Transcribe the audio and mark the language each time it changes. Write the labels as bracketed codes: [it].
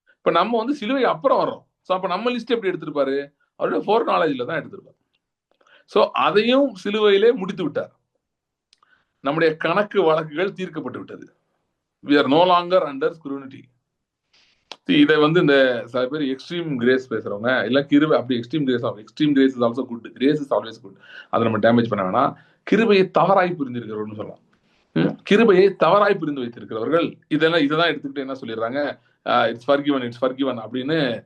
[ta] இப்ப நம்ம வந்து சிலுவை அப்புறம் வர்றோம். ஸோ அப்ப நம்ம லிஸ்ட் எப்படி எடுத்திருப்பாரு? அவருடைய ஃபோர் நாலேஜ்ல தான் எடுத்திருப்பாரு. ஸோ அதையும் சிலுவையிலே முடித்து விட்டார். நம்முடைய கணக்கு வழக்குகள் தீர்க்கப்பட்டு விட்டது. [en] we are no longer under scrutiny. [ta] இதை வந்து இந்த சில பேர் [en] extreme grace பேசுறவங்க இல்ல கிருபை அப்படி extreme grace is also good, grace is always good, [ta] அதை நம்ம டேமேஜ் பண்ண வேணாம். கிருபையை தவறாய் புரிந்திருக்கிறவர்கள் சொல்லலாம். கிருபையை தவறாய் புரிந்து வைத்திருக்கிறவர்கள் இதான் எடுத்துக்கிட்டு என்ன சொல்லிடுறாங்க, [en] it's forgiven [ta] அப்படின்னு.